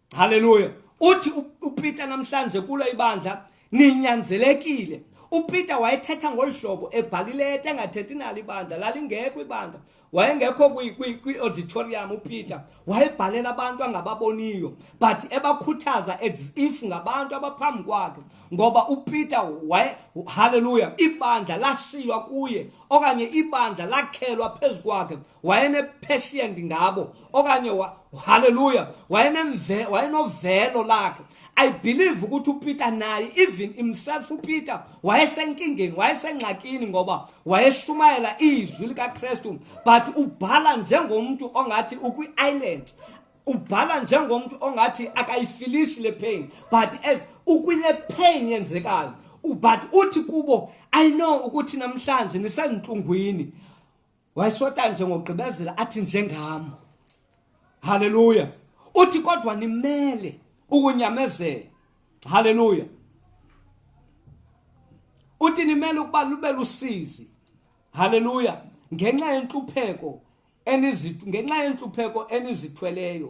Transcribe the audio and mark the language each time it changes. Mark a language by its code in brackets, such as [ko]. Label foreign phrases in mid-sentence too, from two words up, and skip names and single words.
[xh] Uthi uPeter namhlanje kulo ibandla ninyanzelekile. uPeter wayethetha ngolhlobo ebhalile engathethi nalo ibandla, lalingekho ibandla, wayengekho kwi-auditorium. uPeter wayebhalela abantu angababoniyo, but ebakhuthaza [en] as if [xh] ngabantu abaphambi kwakhe, ngoba uPeter hallelujah, ibandla lashiywa kuye okanye ibandla lakhelwa phezu kwakhe, wayene-patient ngabo okanye hallelujah, wayenovelo lakhe. [en] I believe [xh] ukuthi uPeter naye, [en] even himself [xh] uPeter wayesenkingeni, wayesengxakini ngoba wayeshumayela izwi likaKristu, but ubhala njengomuntu ongathi ukwi-island, ubhala njengomuntu ongathi akayifilishi le pain, [en] but as [xh] ukwile pain yenzekayo, but uthi kubo, [en] I know [xh] ukuthi namhlanje nisenhlungwini. Wayesota nje ngogqibezela athi njengami, hallelujah, uthi kodwa nimele ukunyamezela, hallelujah, uthi nimele ukuba lube lusizi, hallelujah, ngenxa yenhlupheko enizithweleyo.